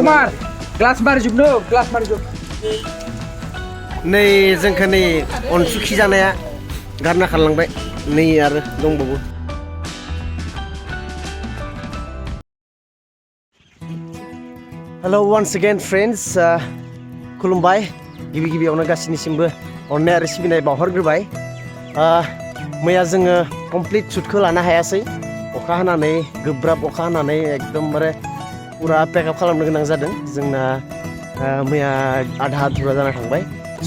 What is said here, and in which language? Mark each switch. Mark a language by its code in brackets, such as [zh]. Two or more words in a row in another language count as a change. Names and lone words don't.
[brx] कुमार ग्लास मारिजोबनो ग्लास मारिजोब नै जोंखौ नै अनसुखि जानाया गारना खारलांबाय नै आरो दंबावो हेलो [en] once again friends [brx] खुलुमबाय गिबि गिबियावनो गासिनिसिमबो अननाय आरो सिबिनाय बावहरग्रोबाय मैया जोङो कमप्लिट शुटखौ लानो हायासै अखा हानानै गोब्राब अखा हानानै एकदमबारे पुरा पेकआप खालामनो गोनां जादों जोंना मैया आधा आधुरा जाना थांबाय स'